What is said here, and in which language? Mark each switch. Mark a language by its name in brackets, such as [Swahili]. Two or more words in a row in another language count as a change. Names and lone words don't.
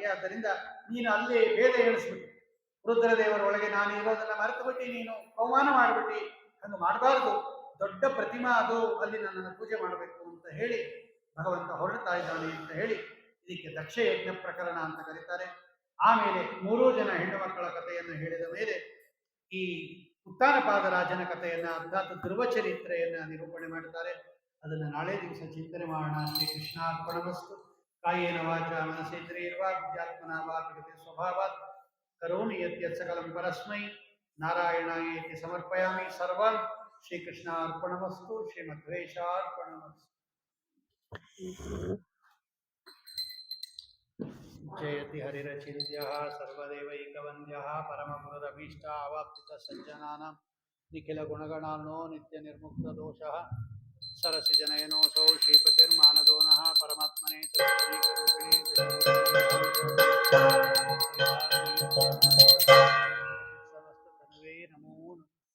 [Kannada] ಆದ್ದರಿಂದ ನೀನು ಅಲ್ಲಿ ಭೇದ ಎಣಿಸ್ಬಿಟ್ಟು ರುದ್ರದೇವರ ಒಳಗೆ ನಾನು ಇರೋದನ್ನ ಮರೆತು ಬಿಟ್ಟು ನೀನು ಅವಮಾನ ಮಾಡಿಬಿಟ್ಟು, ಹಂಗೆ ಮಾಡಬಾರ್ದು, ದೊಡ್ಡ ಪ್ರತಿಮಾ ಅದು, ಅಲ್ಲಿ ನನ್ನನ್ನು ಪೂಜೆ ಮಾಡಬೇಕು ಅಂತ ಹೇಳಿ ಭಗವಂತ ಹೊರಡ್ತಾ ಇದ್ದಾನೆ ಅಂತ ಹೇಳಿ ಇದಕ್ಕೆ ದಕ್ಷ ಯಜ್ಞ ಪ್ರಕರಣ ಅಂತ ಕರೀತಾರೆ. ಆಮೇಲೆ 3 ಜನ ಹೆಣ್ಣು ಮಕ್ಕಳ ಕಥೆಯನ್ನು ಹೇಳಿದ ಮೇಲೆ ಈ ಉತ್ತಾನಪಾದರಾಜನ ಕಥೆಯನ್ನ ಅರ್ಥಾತ್ ಧ್ರುವ ಚರಿತ್ರೆಯನ್ನ ನಿರೂಪಣೆ ಮಾಡ್ತಾರೆ. ಅದನ್ನು ನಾಳೆ ದಿವಸ ಚಿಂತನೆ ಮಾಡೋಣ. [Sanskrit] ಶ್ರೀ ಕೃಷ್ಣಾರ್ಪಣಮಸ್ತು. ಕಾಯೇನ ವಾಚ ಮನಸೇಂದ್ರಿಯರ್ವಾ ಬುದ್ಧ್ಯಾತ್ಮನಾ ವಾ ಪ್ರಕೃತಿ ಸ್ವಭಾವಾತ್ ಕರೋಮಿ ಯದ್ಯತ್ ಸಕಲಂ ಪರಸ್ಮೈ ನಾರಾಯಣಾಯೇತಿ ಸಮರ್ಪಯಾಮಿ. ಸರ್ವಂ ಶ್ರೀಕೃಷ್ಣಾರ್ಪಣಮಸ್ತು. ಶ್ರೀಮಧ್ವೇಶಾರ್ಪಣಮಸ್ತು. ಜಯತಿ ಹರಿರಚಿಂತ್ಯಃ ಸರ್ವದೇವೈಕವಂದ್ಯಃ ಪರಮಗುರುರಭೀಷ್ಟಾವಾಪ್ತಿತಃ ಸಜ್ಜನಾನಾಂ ನಿಖಿಲ ಗುಣಗಣಾರ್ಣೋ ನಿತ್ಯ ನಿರ್ಮುಕ್ತ ದೋಷಃ ಸರಸಿ ಜನಯನೋಸೌ ಶ್ರೀಪತಿರ್ಮಾನದೋ ನಃ ಪರಮಾತ್ಮನೇ ತತ್ವೈಕರೂಪಿಣೇ ಸಮಸ್ತ ತನ್ವೇ ನಮೋ ನಮಃ.